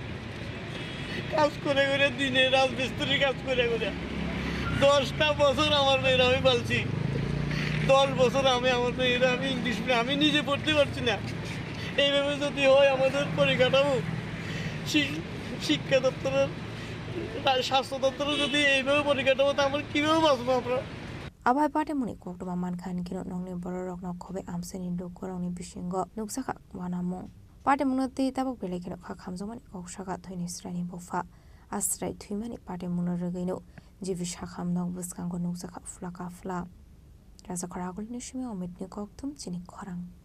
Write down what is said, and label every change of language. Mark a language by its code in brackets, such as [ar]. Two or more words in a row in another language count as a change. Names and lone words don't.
[bn] কাজ করে করে দিনে রাজমিস্ত্রি কাজ করে করে 10টা বছর আমার মেয়েরা আমি পালছি 10 বছর আমি আমার মেয়েরা আমি [en] English medium [bn] আমি নিজে পড়তে পারছি না এইভাবে যদি হয় আমাদের পরিকাঠামো শিক্ষা দপ্তরের স্বাস্থ্য দপ্তরের যদি এইভাবে পরিকাঠামো তা আমরা কীভাবে বাঁচবো আমরা [trp] Abai pate muni koktoma mankan kino nongni bororok nok khobe amseni lukorongni bisingo nuksaka wanamo pate munoti tabok bele kino kha khamjomani koksaka thoini srani bofa asrai thuimani pate munorogino jibi shakham nok buskango nuksaka flaka fla raja kharagul nishime omitni koktum chini khorang